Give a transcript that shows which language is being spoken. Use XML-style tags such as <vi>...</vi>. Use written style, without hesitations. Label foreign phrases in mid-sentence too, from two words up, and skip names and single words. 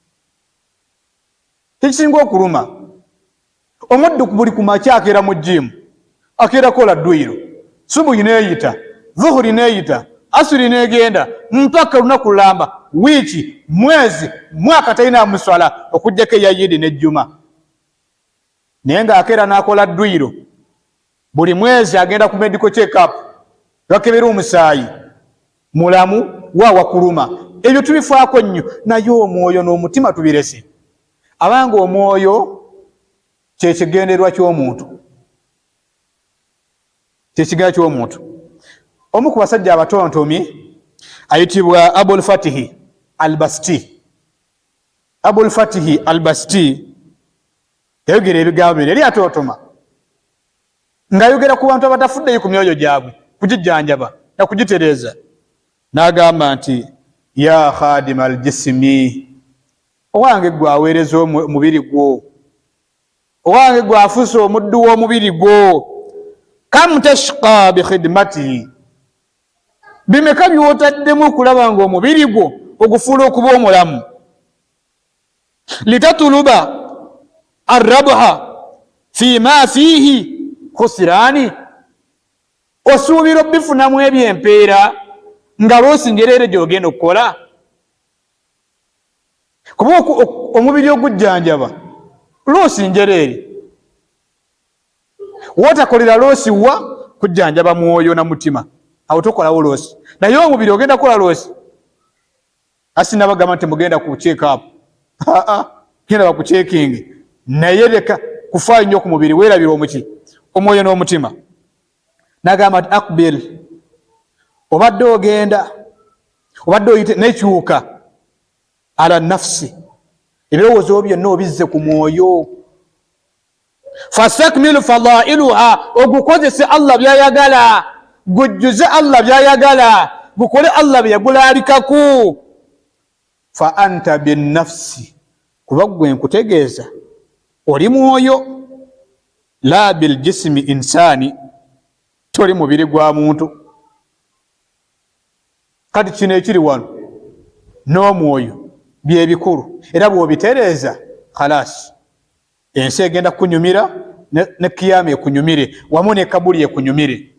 <lg>Ekisinga okuluma, omuddu buli ku makya akeera mu jjimu, akeera kola dduyiro, subuhi neeyita, zuhuri neeyita, asiri neegenda, mpaka lunaku lulamba, wiiki, mwezi, mwaka talina muswala okuggyako eya Yidi n'ejjuma. Naye ng'akeera n'akola dduyiro, buli mwezi agenda ku</lg> <en>medical check-up,</en> <lg>bakebera omusaayi, mulamu waawa kuluma. Ebyo tubifaako nnyo, naye omwoyo n'omutima tubirese. Abanga omwoyo kye kigendererwa ky'omuntu, kyekigendererwa ky'omuntu. Omu ku basajja abatontomi ayitibwa Abul Fatihi al-Basti. Abul Fatihi al-Basti yayogera ebigambo bino, yali atontoma ng'ayogera ku bantu abatafuddeyo ku myoyo gyabwe, kugijjanjaba na kugitereeza. N'agamba nti</lg> <ar>يا خادم الجسم,</ar> <lg>owange gwe aweereza omubiri gwo, owange gwe afuuse omuddu w'omubiri gwo,</lg> <ar>كم تشقى بخدمته,</ar> <lg>bimeka by'otaddemu okulaba ng'omubiri gwo ogufuula okuba omulamu.</lg> <ar>لتطلب الربح في ما فيه خسران,</ar> <lg>osuubira obifunamu ebyempeera nga lw'osingerere gy'ogenda okukola. Kuba omubiri ogujjanjaba lw'osingerere, wootakolera loosi wa kujjanjaba mwoyo na mutima, awo tokolawo loosi. Naye omubiri ogenda kukola loosi. Asinabagamba nti mugenda ku check-up, genda baku checking, naye leka kufaayo nnyo ku mubiri, weerabira omuki omwoyo n'omutima. N'agamba nti aqbil, obadde ogenda, obadde oyite n'ekyuka</lg> <ar>على النفس,</ar> <lg>ebirowoozo byonna obizze ku mwoyo.</lg> <ar>فاستكمل فضائلها,</ar> <lg>ogukozese Allah byayagala, gujjuze Allah byayagala, gukole Allah byagulaalikaku.</lg> <ar>فأنت بالنفس,</ar> <lg>kuba gwe nkutegeeza oli mwoyo,</lg> <ar>لا بالجسم إنسان,</ar> <lg>toli mubiri gwa muntu. Kati kino ekiri wano n'omwoyo bye bikulu, era bw'obitereeza khalas, ensi egenda kunyumira ne kiyama ekunyumire, wamu ne kabuli ekunyumire.</lg>